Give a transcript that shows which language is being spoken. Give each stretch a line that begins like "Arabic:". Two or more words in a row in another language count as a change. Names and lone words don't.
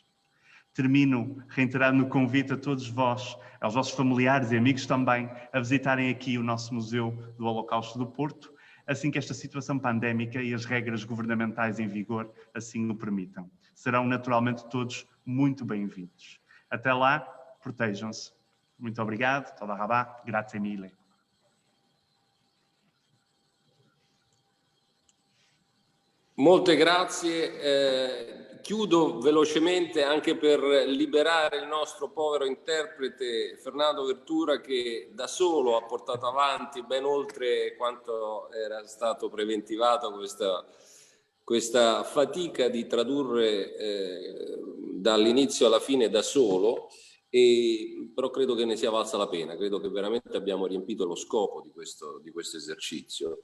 Portuguese: Termino reiterando o convite a todos vós, aos vossos familiares e amigos também, a visitarem aqui o nosso Museu do Holocausto do Porto, assim que esta situação pandémica e as regras governamentais em vigor assim o permitam. Serão naturalmente todos muito bem-vindos. Até lá, protejam-se. Muito obrigado,
Hebrew: תודה רבה,
Italian: grazie mille. Molte grazie. Chiudo velocemente anche per liberare il nostro povero interprete Fernando Vertura, che da solo ha portato avanti ben oltre quanto era stato preventivato questa fatica di tradurre dall'inizio alla fine da solo, però credo che ne sia valsa la pena, credo che veramente abbiamo riempito lo scopo di questo esercizio.